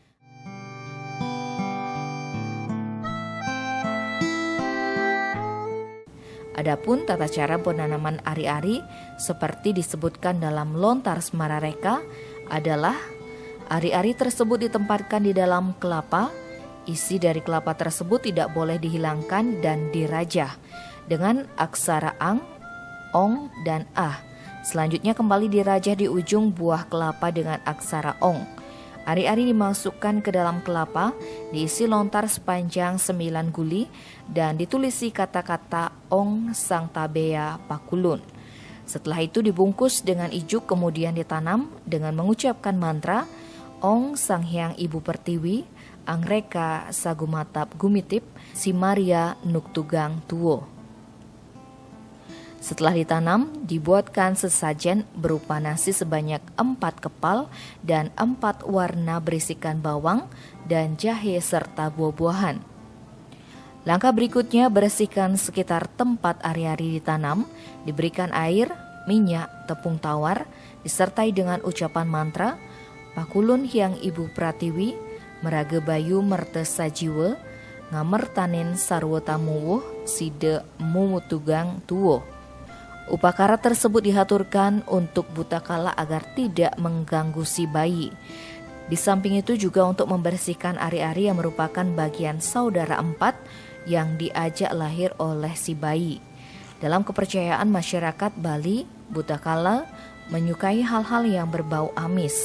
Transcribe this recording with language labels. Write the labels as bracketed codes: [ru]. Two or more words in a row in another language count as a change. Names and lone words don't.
[id] Adapun tata cara penanaman ari-ari seperti disebutkan dalam Lontar Semarareka adalah ari-ari tersebut ditempatkan di dalam kelapa. Isi dari kelapa tersebut tidak boleh dihilangkan dan dirajah dengan aksara ang, ong, dan ah. Selanjutnya kembali dirajah di ujung buah kelapa dengan aksara ong. Ari-ari dimasukkan ke dalam kelapa, diisi lontar sepanjang 9 guli dan ditulisi kata-kata [ban] Ong Sang Tabea Pakulun. [id] Setelah itu dibungkus dengan ijuk kemudian ditanam dengan mengucapkan mantra [ban] Ong Sang Hyang Ibu Pertiwi, Angreka Sagumatap Gumitip, Simaria Nuktugang Tuwo. [id] Setelah ditanam, dibuatkan sesajen berupa nasi sebanyak 4 kepal dan 4 warna berisikan bawang dan jahe serta buah-buahan. Langkah berikutnya bersihkan sekitar tempat ari-ari ditanam, diberikan air, minyak, tepung tawar, disertai dengan ucapan mantra, [ban] Pakulun Hyang Ibu Pratiwi, Meraga Bayu Merte Sajiwe, Ngamertanin Sarwo Tamuwuh, Side Mumutugang Tuwo. [id] Upakara tersebut dihaturkan untuk Butakala agar tidak mengganggu si bayi. Di samping itu juga untuk membersihkan ari-ari yang merupakan bagian saudara empat yang diajak lahir oleh si bayi. Dalam kepercayaan masyarakat Bali, Butakala menyukai hal-hal yang berbau amis.